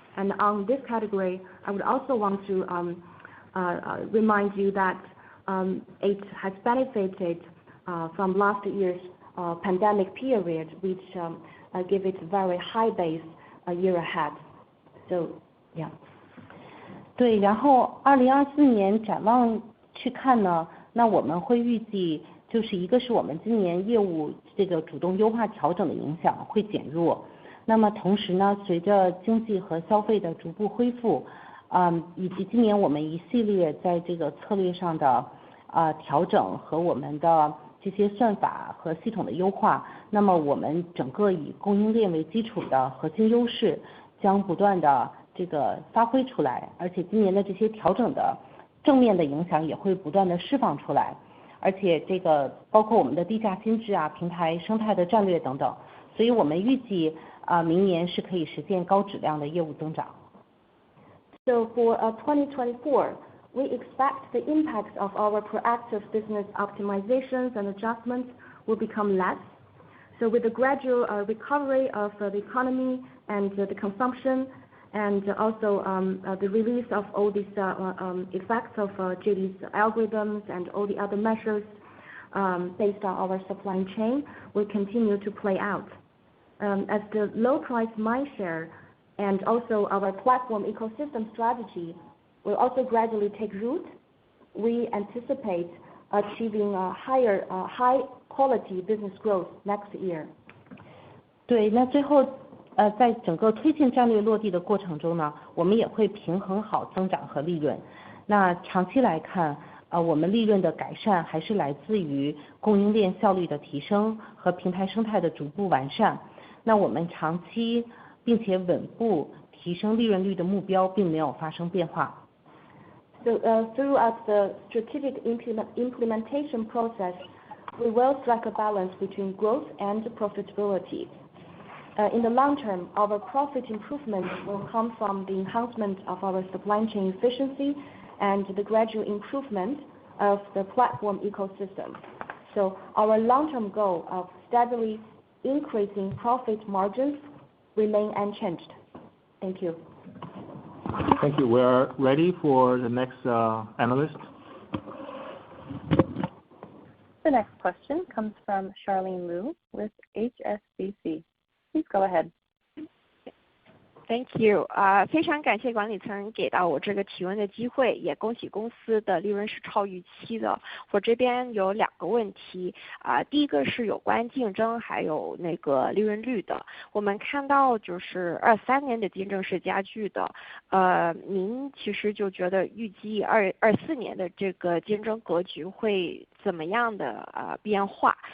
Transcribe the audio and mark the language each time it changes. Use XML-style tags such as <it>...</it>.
<en>And on this category, I would also want to remind you that it has benefited from last year's pandemic period, which gave it a very high base a year ahead. So, yeah.</en> <zh>对，然后2024年展望去看呢，那我们会预计就是一个是我们今年业务这个主动优化调整的影响会减弱。那么同时呢，随着经济和消费的逐步恢复，以及今年我们一系列在这个策略上的调整和我们的这些算法和系统的优化，那么我们整个以供应链为基础的核心优势将不断的这个发挥出来，而且今年的这些调整的正面的影响也会不断的释放出来，而且这个包括我们的低价心智平台生态的战略等等。所以我们预计明年是可以实现高质量的业务增长。</zh> <en>So for 2024, we expect the impacts of our proactive business optimizations and adjustments will become less. So with the gradual recovery of the economy and the consumption, and also the release of all these effects of JD's algorithms and all the other measures based on our supply chain will continue to play out. As the low price mindshare and also our platform ecosystem strategy will also gradually take root, we anticipate achieving a higher high quality business growth next year.</en> <zh>对，那最后在整个推进战略落地的过程中呢，我们也会平衡好增长和利润。那长期来看，我们利润的改善还是来自于供应链效率的提升和平台生态的逐步完善。那我们长期并且稳步提升利润率的目标并没有发生变化。</zh> <en>So throughout the strategic implementation process, we will strike a balance between growth and profitability. In the long term, our profit improvement will come from the enhancement of our supply chain efficiency and the gradual improvement of the platform ecosystem. So our long-term goal of steadily increasing profit margins remain unchanged. Thank you. Thank you. We are ready for the next analyst. The next question comes from Charlene Liu with HSBC. Please go ahead. Thank you.</en> <zh>非常感谢管理层给到我这个提问的机会，也恭喜公司的利润是超预期的。我这边有2个问题，第一个是有关竞争，还有那个利润率的。我们看到就是23年的竞争是加剧的，您其实就觉得预计24年的这个竞争格局会怎么样的变化？</zh>